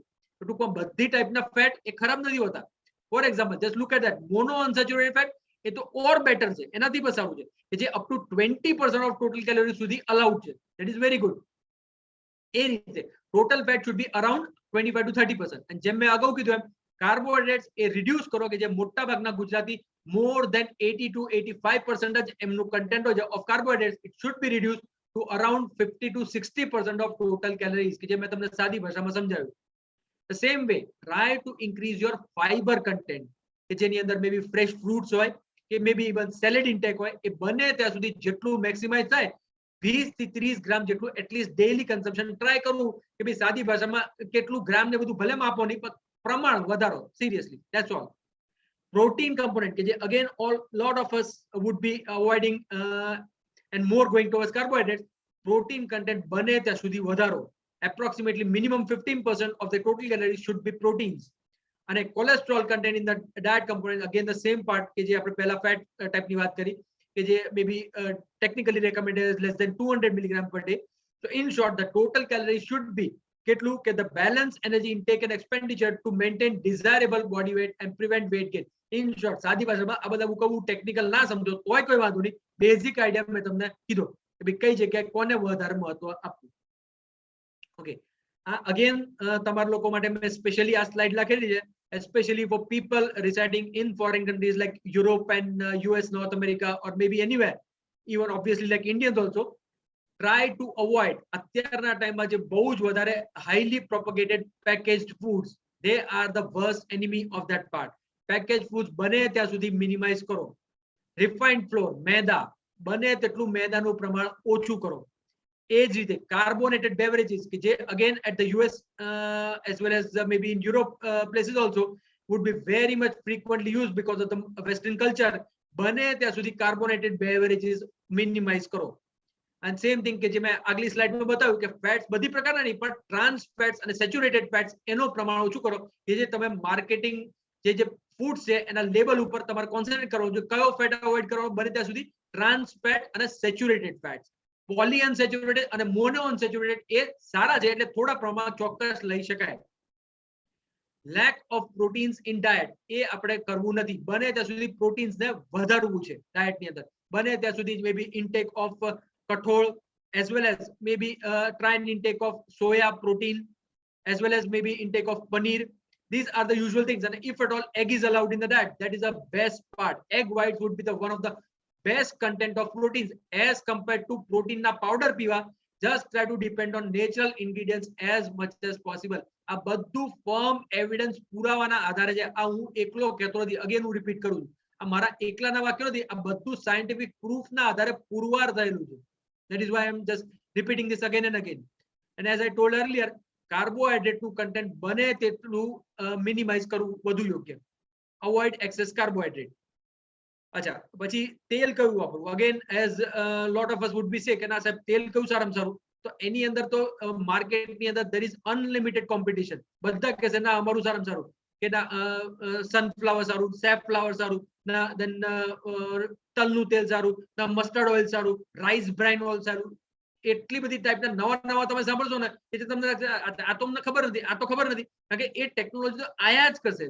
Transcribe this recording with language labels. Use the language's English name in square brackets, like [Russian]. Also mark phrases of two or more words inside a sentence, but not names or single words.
[Gujarati] તો ટૂંકમાં બધી ટાઈપના ફેટ એ ખરાબ નથી હોતા. [English] For example just look at that, mono unsaturated fat [Gujarati] એ તો [English] or better [Gujarati] છે, એનાથી પણ સારું છે, કે જે [English] up to 20% of total calorie [Gujarati] સુધી અલાઉડ છે. [English] That is very good. [Gujarati] એ રીતે [English] total fat should be around 25 to 30%. [Gujarati] અને જેમ મેં અગાઉ કીધું એમ, કાર્બોહાઈડ્રેટ્સ એ રિડ્યુસ કરો કે જે મોટા ભાગના ગુજરાતી [English] more than 80 to 85% [Gujarati] જ એમનું કન્ટેન્ટ હોય [English] of carbohydrates, it should be reduce to around 50 to 60% of total calories, [Gujarati] કે જે મેં તમને સાદી ભાષામાં સમજાવ્યું. [English] The same way, try to increase your fiber content, [Gujarati] કે જેની અંદર [English] may be fresh fruits [Gujarati] હોય કે [English] may be even salad intake [Gujarati] હોય, એ બને ત્યાં સુધી જેટલું મેક્સિમાઇઝ થાય 20 થી 30 ગ્રામ જેટલું [English] atleast daily consumption [Gujarati] ટ્રાય કરવું. કે ભાઈ સાદી ભાષામાં કેટલું ગ્રામ ને બધું ભલે માપો નહીં, પણ પ્રમાણ વધારો. [English] Seriously, that's all. Protein component [Gujarati] કે જે [English] again all lot of us would be avoiding and more going towards carbohydrates. protein content [Gujarati] બને ત્યાં સુધી વધારો. [English] Approximately minimum 15% of the total calories should be proteins. અને cholesterol content in the diet component, again the same part [Gujarati] કે જે આપણે પહેલા [English] fat typeની [Gujarati] વાત કરી કે જે [English] may be technically recommended is less than 200 milligram per day. So in short, the total calories should be [Gujarati] કેટલું કે [English] the balanced energy intake and expenditure to maintain desirable body weight and prevent weight gain. In short, [Gujarati] સાદી ભાષામાં આ બધા હું કહું ટેકનિકલ ના સમજો તોય કોઈ વાંધો નહીં, [English] basic idea [Gujarati] મેં તમને કીધો કે ભાઈ કઈ જગ્યાએ કોને વધારે મહત્વ આપવું. [English] Okay, again [Gujarati] તમારા લોકો માટે મેં સ્પેશિયલી આ સ્લાઇડ લખેલી છે, [English] especially for people residing in foreign countries like Europe and US, North America, or maybe anywhere, even obviously like Indians also. Try to avoid [Gujarati] અત્યારના ટાઈમમાં જે બહુ જ વધારે [English] highly propagated packaged foods. They are the worst enemy of that part. Packaged foods [Gujarati] બને ત્યાં સુધી મિનિમાઇઝ કરો. [English] Refined flour, [Gujarati] મેદા, બને તેટલું મેદાનું પ્રમાણ ઓછું કરો. એ જ રીતે [English] carbonated beverages [Gujarati] કે જે [English] again at the US as well as maybe in Europe places also would be very much frequently used because of the Western culture. [Gujarati] બને ત્યાં સુધી [English] carbonated beverages [Gujarati] મિનિમાઇઝ કરો. [English] And same thing [Gujarati] કે જે મેં આગલી સ્લાઇડમાં બતાવ્યું કે ફેટ્સ બધી પ્રકારના નહીં, પણ [English] trans fats [Gujarati] અને [English] saturated fats [Gujarati] એનો પ્રમાણ ઓછું કરો. કે જે તમે માર્કેટિંગ જે ફૂડ છે એના લેબલ ઉપર તમારે કોન્સન્ટ્રેટ કરવો જોઈએ. કયો ફેટ અવોઇડ કરવો બને ત્યાં સુધી? [English] trans fat [Gujarati] અને [English] saturated fats. poly unsaturated [Gujarati] અને [English] mono unsaturated [Gujarati] એ સારા છે, એટલે થોડા પ્રમાણ ચોક્કસ લઈ શકાય. [English] lack of proteins in diet [Gujarati] એ આપણે કરવું નથી. બને ત્યાં સુધી પ્રોટીન્સ ને વધારવું છે ડાયટની અંદર. બને ત્યાં સુધી [English] may be intake of કઠોળ as well as maybe try and intake of soya protein as well as maybe intake of paneer. These are the usual things, and if at all egg is allowed in the diet, that is the best part. Egg whites would be the one of the best content of proteins as compared to protein na powder પીવા. Just try to depend on natural ingredients as much as possible. [Gujarati] આ બધું [English] firm evidence [Gujarati] પુરાવાના આધારે છે. આ હું એકલો કહેતો નથી, અગેન હું રિપીટ કરું છું, આ મારા એકલાના વાક્યો નથી, આ બધું [English] scientific proofના [Gujarati] આધારે પુરવાર થયેલું છે. [English] That is why I am just repeating this again and again. And as I told earlier, carbohydrate નું content [Gujarati] બને તેટલું [English] minimize [Gujarati] કરવું વધુ યોગ્ય. [English] Avoid excess carbohydrate. [Gujarati] અચ્છા, પછી તેલ કયું વાપરવું? [English] Again, as lot of us would be say [Gujarati] કે ના સાહેબ તેલ કયું સારામાં સારું? તો એની અંદર તો માર્કેટની અંદર [English] there is unlimited competition. [Gujarati] બધા કહેશે ના અમારું સારામાં સારું, કે ના સનફ્લાવર સારું, સેફ્લાવર સારું, ના then તલનું તેલ સારું, ના [English] mustard oil [Gujarati] સારું, [English] rice brain oil [Gujarati] સારું. એટલી બધી ટાઈપના નવા તમે સાંભળશો ને એટલે તમને લાગશે આ તો અમને ખબર નથી, આ તો ખબર નથી, કારણ કે એ ટેકનોલોજી તો આયા જ કરશે.